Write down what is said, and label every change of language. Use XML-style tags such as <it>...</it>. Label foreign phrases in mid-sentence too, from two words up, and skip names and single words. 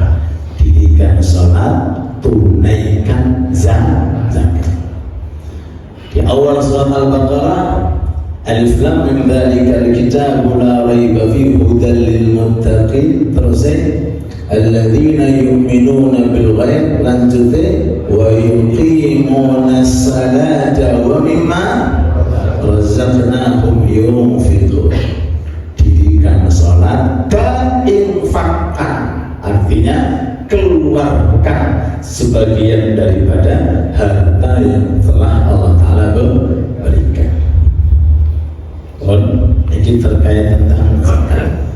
<id>Dirikan sholat, tunaikan zakat. Di awal surat</id> <ar>Al-Baqarah, الم ذلك الكتاب لا ريب فيه هدى للمتقين. Terus الذين يؤمنون بالغيب, lanjutnya ويقيمون الصلاة ومما رزقناهم ينفقون.</ar> <id>Dirikan salat dan infakkan, artinya keluarkan sebagian daripada harta yang telah Allah Ta'ala berikan. Ini terkait tentang zakat.</id>